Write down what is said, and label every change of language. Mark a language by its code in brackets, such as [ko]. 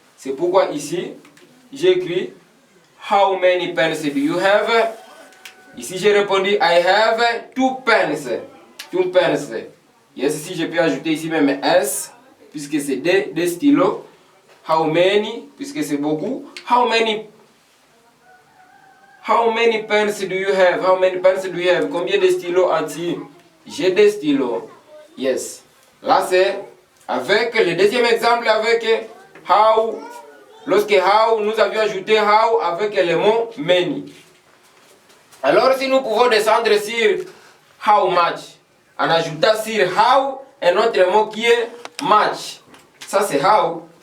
[fr] C'est pourquoi ici, j'écris [en] how many pens do you have? [fr] Ici, j'ai répondu [en] I have 2 pens. 2 pens. [fr] Yes, ici, je peux ajouter ici même S, puisque c'est des stylos. [en] How many, [fr] puisque c'est beaucoup. [en] How many pens do you have? How many pens do you have? [fr] Combien de stylos as-tu? J'ai des stylos. Yes. Là, c'est avec le deuxième exemple avec how. Lorsque how, nous avions ajouté how avec le mot many. Alors, si nous pouvons descendre sur how much, en ajoutant sur how un autre mot qui est much. Ça, c'est how.